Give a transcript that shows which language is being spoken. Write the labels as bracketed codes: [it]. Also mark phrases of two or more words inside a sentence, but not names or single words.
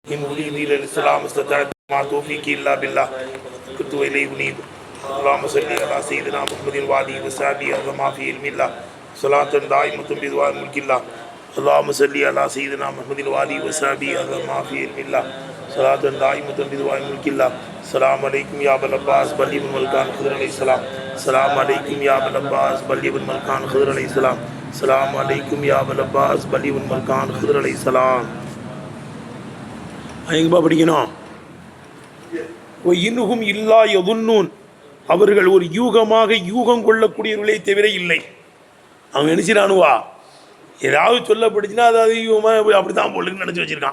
[ar] إن أريد إلا الإسلام استطعت ما توفيقي إلا بالله كنت إليه أنيب اللهم صل على سيدنا محمد وآله وصحبه وما في علم الله صلاة دائمة بدوام ملك الله اللهم صل على سيدنا محمد وآله وصحبه وما في علم الله صلاة دائمة بدوام ملك الله السلام عليكم يا أبا العباس بلي بن ملكان خضر عليه السلام السلام عليكم يا أبا العباس بلي بن ملكان خضر عليه السلام السلام عليكم يا أبا العباس بلي بن ملكان خضر عليه السلام. [ta] எங்கப்பா படிக்கணும்? இன்னும் [ar] إلا يظنون, [ta] அவர்கள் ஒரு யூகமாக யூகம் கொள்ளக்கூடியவர்களே தவிர இல்லை. அவங்க நினைச்சிடானுவா ஏதாவது சொல்லப்படுச்சுன்னா அதாவது யூகமாக அப்படி தான் போலுன்னு நினச்சி வச்சுருக்கான்.